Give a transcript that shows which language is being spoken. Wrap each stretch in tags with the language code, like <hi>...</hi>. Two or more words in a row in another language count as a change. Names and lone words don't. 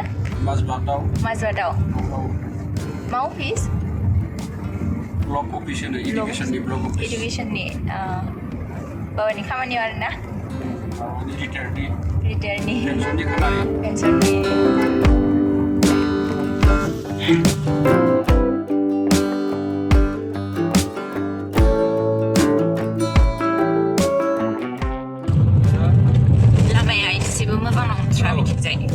<brx>Mazbatआव. Mazbatआव. मा office?</brx> <en>Block office नो educationनि block office.</en> <brx>Educationनि. बाबानि खामानियाव आरोना? बाबानि रिटायारनि. रिटायारनि. पेन्सननि खामानि. पेन्सननि. लामाया एसेबो मोजां नंथ्रा बिथिंजाय</brx>